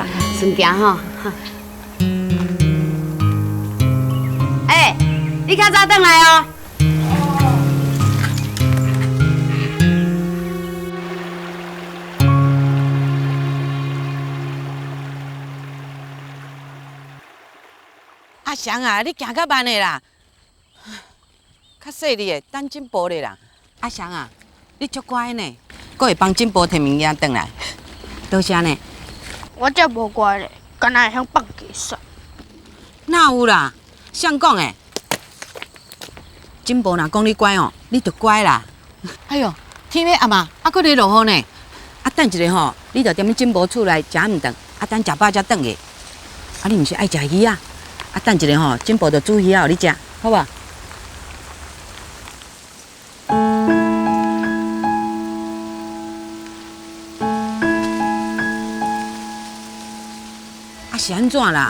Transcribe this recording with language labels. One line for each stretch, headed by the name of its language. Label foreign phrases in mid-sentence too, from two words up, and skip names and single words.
Min Nan Chinese: 顺行吼。你较早转来哦。阿翔啊，你行较慢的啦，较细粒的，等进步的啦。阿翔啊，你足乖呢，阁会帮进步摕物件转来，多谢呢。我才无乖咧，敢若会晓放鸡屎。哪有啦？谁讲的？进步若讲你乖哦，你就乖啦。哎哟，天要暗啊，还阁咧落雨呢。啊，等一下吼，你着踮咧进步厝内食毋顿，啊，等食饱才转去。啊，你毋是爱食鱼啊？啊，等一下吼，进步着煮鱼啊，互你食，好无？啊，是安怎啦？